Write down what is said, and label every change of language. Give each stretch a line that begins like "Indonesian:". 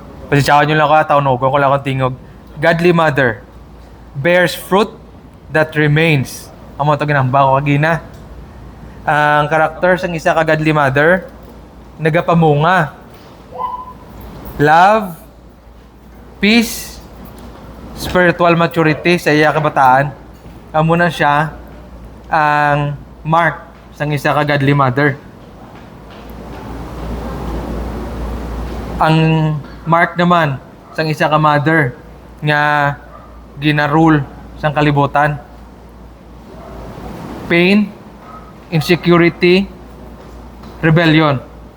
Hiligaynon: Pasensyawan nyo lang ako, taunogon ko lang akong tingog.
English: Godly mother bears fruit that remains.
Hiligaynon: Ang mga ito ginamba ko kagina. Ang karakter sa isa ka godly mother, nagapamunga.
English: Love, peace, spiritual maturity
Hiligaynon: sa iya kabataan. Amo na siya ang mark sa isa ka godly mother. Ang mark naman sa isa ka mother nga ginarule sa kalibutan.
English: Pain, insecurity, rebellion.